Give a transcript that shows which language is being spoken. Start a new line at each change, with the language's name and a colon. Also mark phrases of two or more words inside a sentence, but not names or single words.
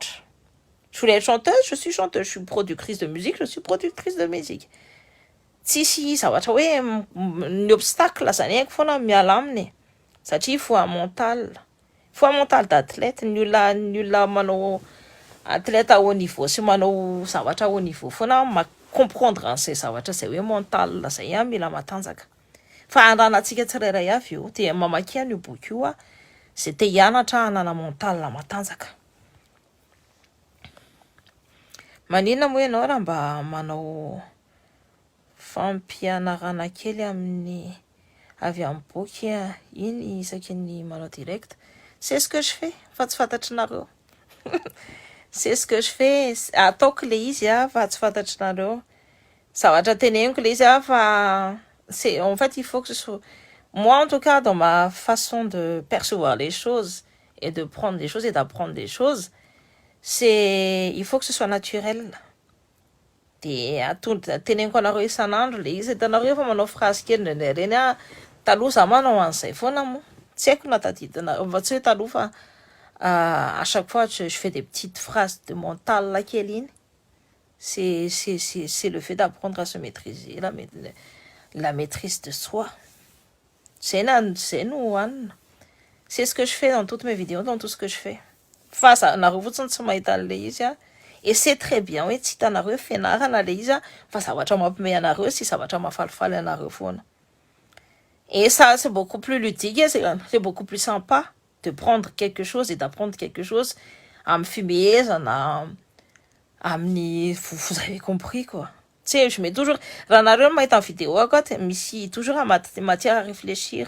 French: Je voulais être chanteuse, je suis chanteuse. Je suis productrice de musique, je suis productrice de musique.
Malagasy: Si zavatra hoe ny obstacle zany haiko foana miala aminy.
French: Satria il faut un mental. Il faut un mental d'athlète.
Malagasy: Ny olona manao
French: athlète à haut niveau
Malagasy: sy manao zavatra
French: à haut niveau
Malagasy: foana comprendre an'izay zavatra zay hoe mental zay mila matanjaka. Fa andanantsika tsirairay avy io dia mamaky io boky io zay te hianatra hanana mental matanjaka. Maninona moa ianao raha mba manao fampianarana kely amin'ny avy amin'ny boky iny isaky ny manao direct?
French: C'est ce que je fais,
Malagasy: fa tsy fantatry nareo.
French: C'est ce que je fais,
Malagasy: ataoko le izy fa tsy fantatry nareo. Zavatra teneniko le izy fa
French: c'est en fait il faut que ce soit moi en tout cas dans ma façon de percevoir les choses et de prendre les choses et d'apprendre des choses, il faut que ce soit naturel.
Malagasy: dia teneniko anareo isan'andro le izy hitanareo fa manao phrase kely ndraindray reny taloha za manao an'izay foana moa tsy haiko na tadidinareo mba tsy hoe taloha fa
French: à chaque fois je fais des petites phrases de mental
Malagasy: kely iny
French: c'est le fait d'apprendre à se maîtriser la maîtrise de soi c'est
Malagasy: no hoanina
French: c'est ce que je fais dans toutes mes vidéos dans tout ce que je fais
Malagasy: fa nareo fotsiny tsy mahita an'le izy
French: et c'est très bien
Malagasy: hoe tsy hitanareo fianarana le izy fa zavatra mampime anareo sy zavatra mahafalifaly anareo foana.
French: Et ça, c'est beaucoup plus ludique, c'est beaucoup plus sympa de prendre quelque chose et d'apprendre quelque chose à me fumer, vous avez compris quoi. Tu sais, je mets toujours, en vidéo, mais toujours matière à réfléchir.